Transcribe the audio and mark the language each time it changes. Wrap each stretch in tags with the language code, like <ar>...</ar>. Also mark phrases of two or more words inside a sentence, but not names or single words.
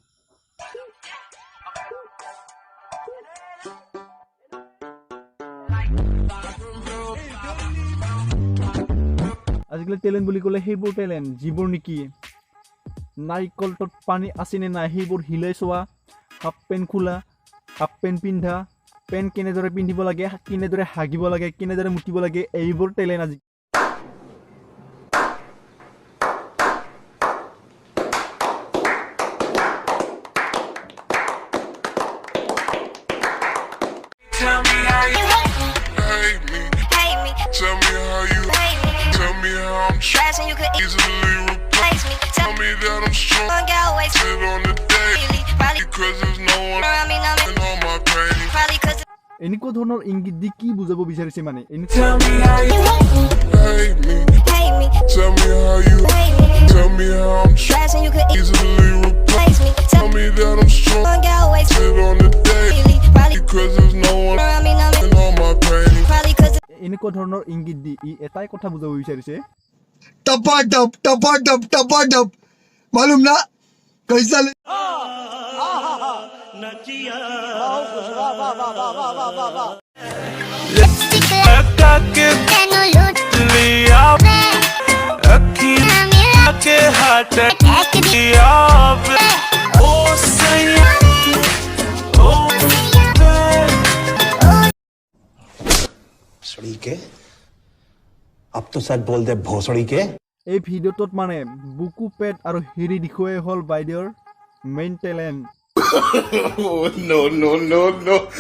<as>আজিকালি টেলেণ্ট বুলি ক'লে সেইবোৰ টেলেণ্ট যিবোৰ নেকি নাৰিকলটোত পানী আছেনে নাই সেইবোৰ হিলাই চোৱা</as> <en>half pant</en> <as>খোলা</as> <en>half pant</en> <as>পিন্ধা পেন কেনেদৰে পিন্ধিব লাগে কেনেদৰে হাগিব লাগে কেনেদৰে মুতিব লাগে এইবোৰ টেলেণ্ট আজি</as> <en>Tell me how you hate me. hate me Tell me how you hate me tell me how I'm trash and you could easily replace me tell me that I'm strong. get away Sit on the day probably because there's no one around me now in all my pain. probably cause</en> <as>এনেকুৱা ধৰণৰ ইংগিত দি কি বুজাব বিচাৰিছে মানে</as> <en>tell me how you Hate me. hate me Tell me how you hate me tell me how I'm trash and you could easily replace me tell me that I'm strong. get away Sit on the day probably because there's no one around me now in all my pain. probably cause</en> <as>এনেকুৱা ধৰণৰ ইংগিত দি ই এটাই কথা বুজাব বিচাৰিছে</as> <hi>टपा टप मालूम ना कैसा लगा के लूट लिया अखियां के हाथ दिया ओ सैया ओ भोसड़ी के अब तो सच बोल दे भोसड़ी के</hi> <as>এই ভিডিঅ'টোত মানে বুকু পেট আৰু হিৰি দেখুৱাই হ'ল বাইদেউৰ</as> <en>main talent no no no no</en>